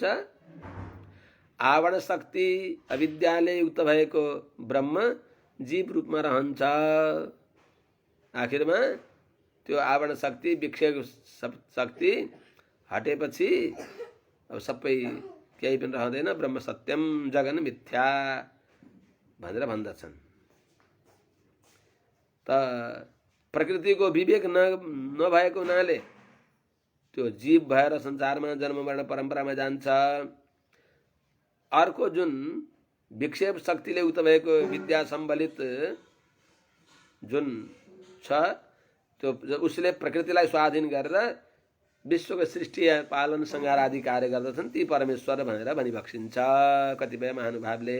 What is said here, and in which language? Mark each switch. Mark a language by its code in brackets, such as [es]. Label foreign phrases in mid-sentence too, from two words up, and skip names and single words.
[ne] आवरण शक्ति अविद्याले युक्त भएको ब्रह्म जीव रूपमा रहन्छ। आखिरमा त्यो आवरण शक्ति विक्षेप शक्ति हटेपछि अब सबै केही पनि रहँदैन, [sa] ब्रह्म सत्यम जगन मिथ्या [ne] भनेर भन्दछन्। त प्रकृतिको विवेक नभएको हुनाले त्यो जीव भएर संसारमा जन्म मरण परम्परामा जान्छ। अर्को जुन विक्षेप शक्तिले युक्त भएको विद्या सम्बलित जुन छ, त्यो उसले प्रकृतिलाई स्वाधीन गरेर विश्वको सृष्टि पालन संहार आदि कार्य गर्दछन्, ती परमेश्वर भनेर भनिबक्सिन्छ कतिपय महानुभावले।